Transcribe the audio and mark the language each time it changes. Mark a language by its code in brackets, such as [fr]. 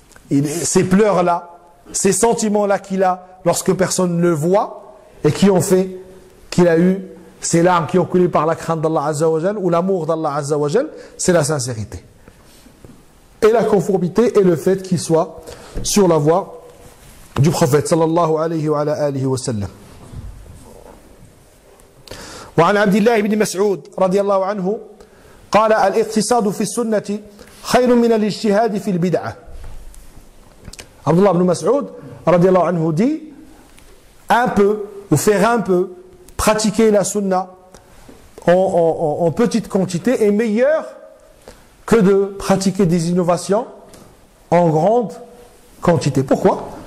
[fr] Ces pleurs-là, ces sentiments-là qu'il a lorsque personne ne le voit et qui ont fait qu'il a eu ces larmes qui ont coulé par la crainte d'Allah Azza wa Jal ou l'amour d'Allah Azza wa Jal, c'est la sincérité. Et la conformité est le fait qu'il soit sur la voie du prophète sallallahu alayhi wa alihi wa sallam. [ar] وعن عبد الله بن مسعود رضي الله عنه قال الاقتصاد في السنة خير من الاجتهاد في البدعة. [fr] Abdullah ibn Mas'ud radiallahu anhu dit un peu, ou faire un peu, pratiquer la sunna en petite quantité est meilleur que de pratiquer des innovations en grande quantité. Pourquoi?